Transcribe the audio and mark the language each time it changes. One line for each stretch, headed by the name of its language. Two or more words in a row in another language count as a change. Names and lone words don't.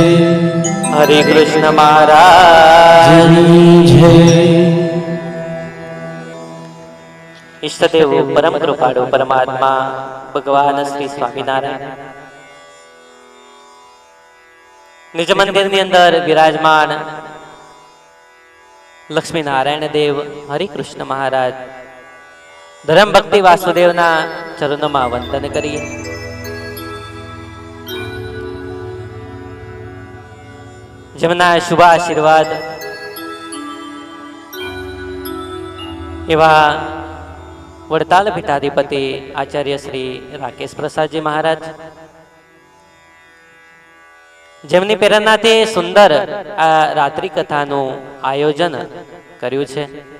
Hindi: हरे कृष्ण महाराज जय।
Gujarati: ઇષ્ટદેવ પરમ કૃપાળુ પરમાત્મા ભગવાન શ્રી સ્વામીનારાયણ નિજ मंदिરની અંદર વિરાજમાન લક્ષ્મી નારાયણ દેવ હરિકૃષ્ણ મહારાજ ધર્મ ભક્તિ વાસુદેવના ચરણોમાં વંદન કરીએ। જેમના શુભ આશીર્વાદ એવા વડતાલ પીઠાધિપતિ આચાર્ય શ્રી રાકેશ પ્રસાદજી મહારાજ, જેમની પ્રેરણાથી સુંદર આ રાત્રિ કથાનું આયોજન કર્યું છે